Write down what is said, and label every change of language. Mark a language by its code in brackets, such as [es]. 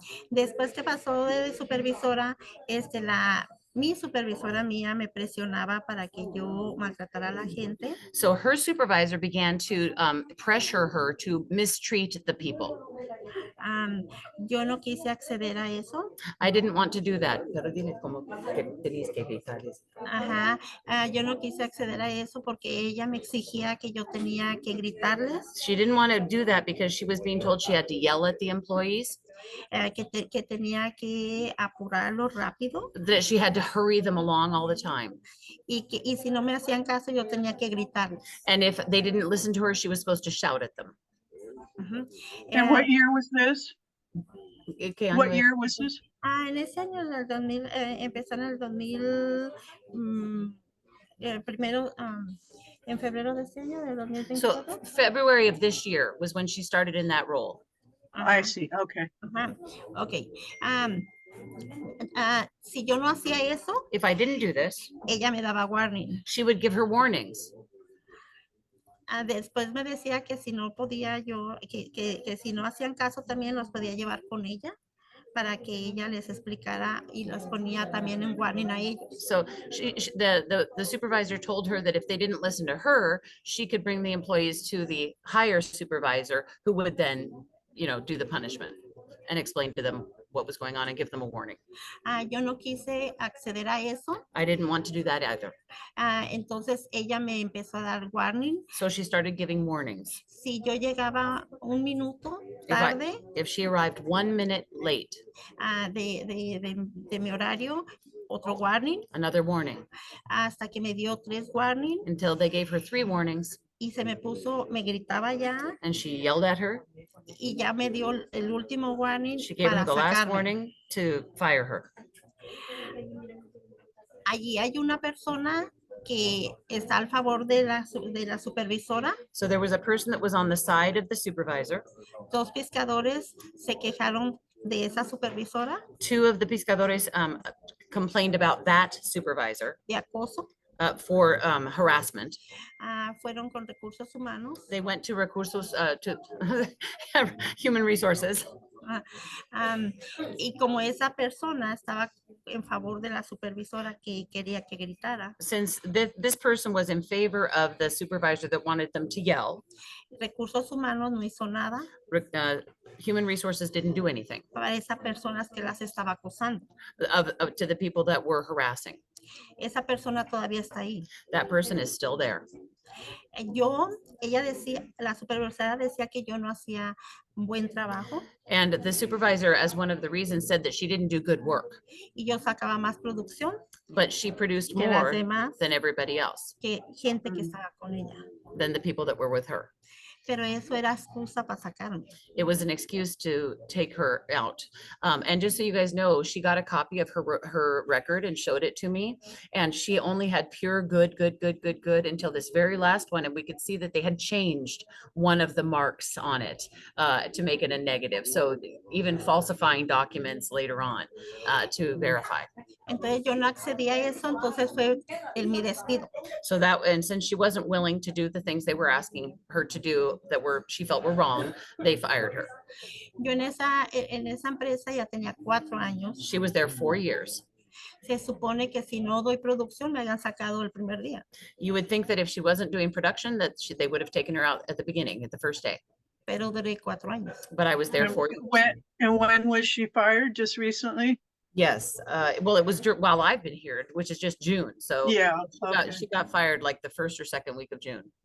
[es] Después que pasó de supervisora, mi supervisora mía me presionaba para que yo maltratara a la gente. [en] So her supervisor began to pressure her to mistreat the people. [es] Yo no quise acceder a eso. [en] I didn't want to do that. [es] Yo no quise acceder a eso porque ella me exigía que yo tenía que gritarles. [en] She didn't want to do that because she was being told she had to yell at the employees. [es] Que tenía que apurarlo rápido. [en] That she had to hurry them along all the time. [es] Y si no me hacían caso, yo tenía que gritarles. [en] And if they didn't listen to her, she was supposed to shout at them. And what year was this? What year was this? [es] En ese año, en el 2000, empezó en el 2000, primero, en febrero de este año, del 2024. [en] So February of this year was when she started in that role. I see, okay. Okay. [es] Si yo no hacía eso, [en] if I didn't do this, [es] ella me daba warning. [en] She would give her warnings. [es] Después me decía que si no podía yo, que si no hacían caso también los podía llevar con ella para que ella les explicara y los ponía también en warning a ellos. [en] So the supervisor told her that if they didn't listen to her, she could bring the employees to the higher supervisor who would then, do the punishment and explain to them what was going on and give them a warning. [es] Yo no quise acceder a eso. [en] I didn't want to do that either. [es] Entonces ella me empezó a dar warning. [en] So she started giving warnings. [es] Si yo llegaba un minuto tarde, [en] if she arrived 1 minute late, [es] de mi horario, otro warning. [en] Another warning. [es] Hasta que me dio 3 warning. [en] Until they gave her 3 warnings. [es] Y se me puso, me gritaba ya. [en] And she yelled at her. [es] Y ya me dio el último warning. [en] She gave her the last warning to fire her. [es] Allí hay una persona que está al favor de la supervisora. [en] So there was a person that was on the side of the supervisor. [es] 2 pescadores se quejaron de esa supervisora. [en] 2 of the pescadores complained about that supervisor. [es] De acoso. [en] For harassment. [es] Fueron con recursos humanos. [en] They went to recursos, to human resources. [es] Ah, y como esa persona estaba en favor de la supervisora que quería que gritara, [en] Since this person was in favor of the supervisor that wanted them to yell, [es] Recursos Humanos no hizo nada [en] Human Resources didn't do anything [es] para esas personas que las estaba acosando. [en] to the people that were harassing. [es] Esa persona todavía está ahí. [en] That person is still there. [es] Ella decía, la supervisora decía que yo no hacía un buen trabajo [en] And the supervisor, as one of the reasons, said that she didn't do good work, [es] y yo sacaba más producción [en] but she produced [es] que las [en] more [es] demás, [en] than everybody else, [es] que gente que estaba con ella. [en] than the people that were with her. Pero eso era excusa para sacarme. It was an excuse to take her out. And just so you guys know, she got a copy of her record and showed it to me. And she only had pure good until this very last one. And we could see that they had changed one of the marks on it to make it a negative. So even falsifying documents later on to verify. [es] Entonces yo no accedí a eso, entonces fue mi despido. [en] So that, and since she wasn't willing to do the things they were asking her to do that she felt were wrong, they fired her. [es] Yo en esa empresa ya tenía 4 años. [en] She was there 4 years. [es] Se supone que si no doy producción me habían sacado el primer día. [en] You would think that if she wasn't doing production, that they would have taken her out at the beginning, at the first day. [es] Pero duré 4 años. [en] But I was there And for when was she fired? Just recently? yes. Well, it was while I've been here, which is just June. So Yeah. Okay. she got fired like the first or second week of June.